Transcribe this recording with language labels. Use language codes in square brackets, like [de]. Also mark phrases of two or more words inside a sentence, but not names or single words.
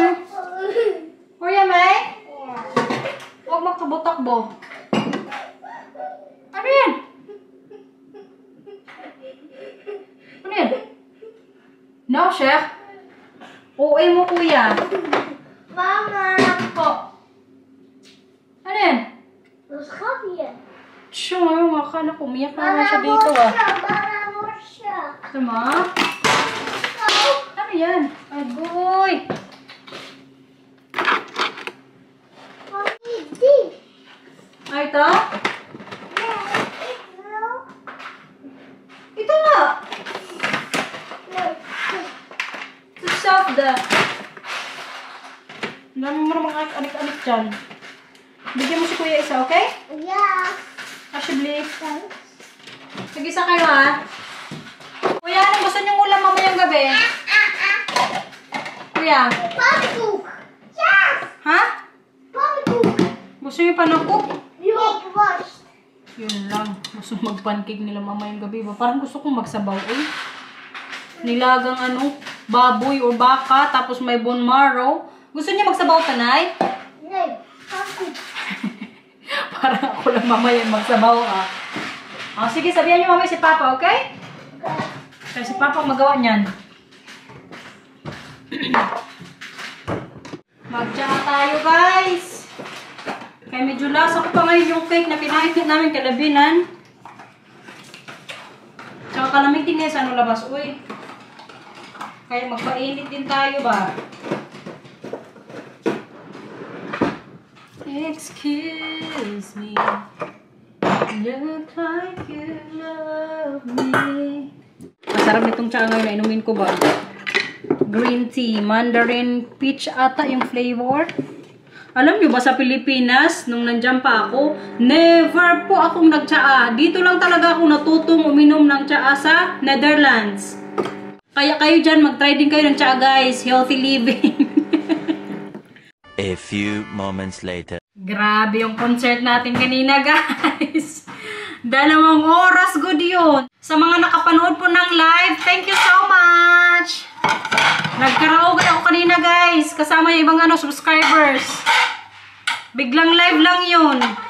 [tl] Kuya, May? Huwag magtakbo-takbo. Ano yan? Ano yan? No, chef? OA mo, kuya. Mama! Po. Ano yan? [nl] Wat gaat hier? [tl] Siya ngayon, akala ko, umiyak na siya dito ah. Baraborsja. Sama? Ano yan? Agoy! [nl] Wat is die? [tl] Ay, ito? [nl] Nee, ik wil. [tl] Ito nga! [nl] Nee. [en] To solve the... [tl] Ang dami mo namang anik-anik dyan. Bigyan mo si kuya isa, okay? [nl] Ja. [tl] Ashley. Sige, isa kayo ha. Kuya, anong gusto niyong ulam mamayang gabi? Kuya? [nl] Pannenkoek. Yes. [tl] Ha? [nl] Pannenkoek. [tl] Gusto niyo panakop? [nl] Ik was. [tl] Yun lang. Gusto mag-pancake nila mamayang gabi ba? Parang gusto kong magsabaw eh. Nilagang ano, baboy o baka, tapos may bone marrow. Gusto niyo magsabaw tanay? [nl] Nee, gaat goed. [tl] Parang ako lang mamaya magsabaw ah. Ah, sige, sabihan niyo mamaya si Papa, okay? Kaya si Papa magawa niyan. Magtsa tayo, guys. Kaya medyo lasa ko pa ngayon yung cake na kinain namin kalabinan. Tsaka kalamitin niya sa ano labas. Uy. Kaya magpainit din tayo ba? [en] Excuse me. Look like you love me. [tl] Masarap nitong tsa ngayon na inumin ko ba? [en] Green tea, mandarin peach [tl] ata yung flavor. Alam nyo ba sa Pilipinas, nung nandyan pa ako, never po akong nagtsaa. Dito lang talaga ako natutong uminom ng tsaa sa Netherlands. Kaya kayo dyan, mag-try din kayo ng tsaa guys. [en] Healthy living. A few moments later. [tl] Grabe yung concert natin kanina guys. 2 oras good yun. Sa mga nakapanood po ng live, [en] thank you so much. [tl] Nagkaraoke ako kanina guys. Kasama yung ibang subscribers. Biglang live lang yun.